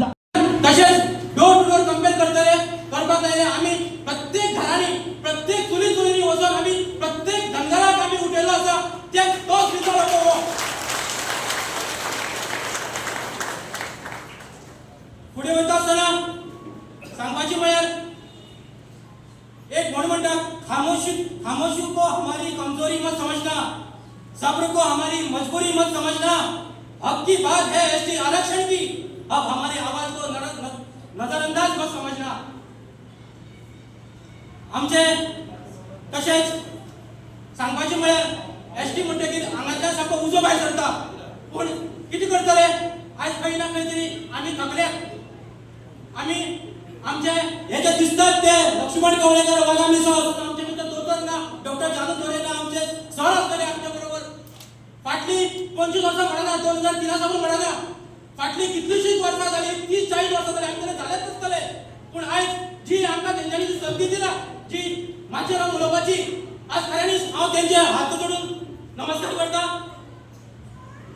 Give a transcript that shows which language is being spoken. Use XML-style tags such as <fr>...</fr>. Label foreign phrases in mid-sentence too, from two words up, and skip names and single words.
<kok>तशेंच</kok> <en>door to door campaign</en> <kok>करपाक जाय आमी प्रत्येक घरांनी प्रत्येक चुलींनी वचून आमी प्रत्येक धनगराक आमी उठयल्लो आसा तोच विचार हो फुडें वयता आसतना सांगपाचें म्हळ्यार एक म्हणटा</kok> <hi>खामोशी को हमारी कमजोरी मत समझना सब्र को हमारी मजबूरी मत समझना हक की बात है एसटी आरक्षण की अब हमारी आवाज को नजरअंदाज मत समझना</hi> <kok>आमचे तशेंच सांगपाचें म्हळ्यार एसटी म्हणटकीर हांगाच्यान सामको उजो भायर सरता पूण कितें करतले आयज खंय ना खंय तरी आमी थकल्यात आमी आमचे हे जे दिसतात ते लक्ष्मण कवळेकर वाघामी सर आमचे भितर दोतोर ना डॉक्टर जानू थोरे ना आमचे सर आसतले आमच्या बरोबर फाटली 25 वर्सां म्हणना 2003 सावन म्हणना फाटली कितलीशीच वर्सां जाली 30-40 वर्सां जाली आमी जालेच नासतले पूण आयज जी आमकां तेंच्यांनी जी संदी दिला जी माचेर हांव उलोवपाची आज खऱ्यांनीच हांव तेंचे हात जोडून नमस्कार करता</kok>